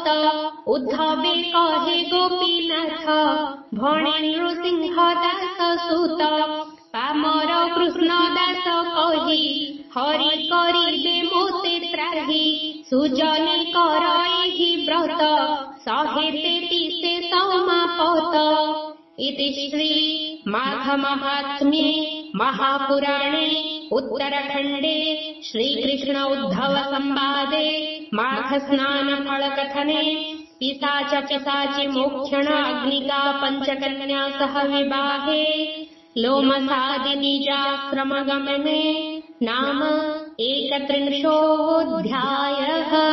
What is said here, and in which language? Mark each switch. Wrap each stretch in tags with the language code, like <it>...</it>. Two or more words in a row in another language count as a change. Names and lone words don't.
<or>ଉଦ୍ଧବେ କହେ ଗୋପୀନାଥ ଭଣେ ନୃସିଂହ ଦାସ ସୁତ। ପାମର କୃଷ୍ଣ ଦାସ କହି ହରି କରିବେ ମୋତେ ତ୍ରାହି। ସୁଜନେ କର ଏହି ବ୍ରତ 133 ସମାପତ।</or> <sa>इति श्री माघ महात्म्ये महापुराणे उत्तरखण्डे श्रीकृष्ण उद्धव संवादे माघ स्नान फल कथने पिशाच पिशाचि मोक्षण अग्निका पंचकन्या सह विवाहे लोमसादि निजाश्रम गमने नाम 31</sa>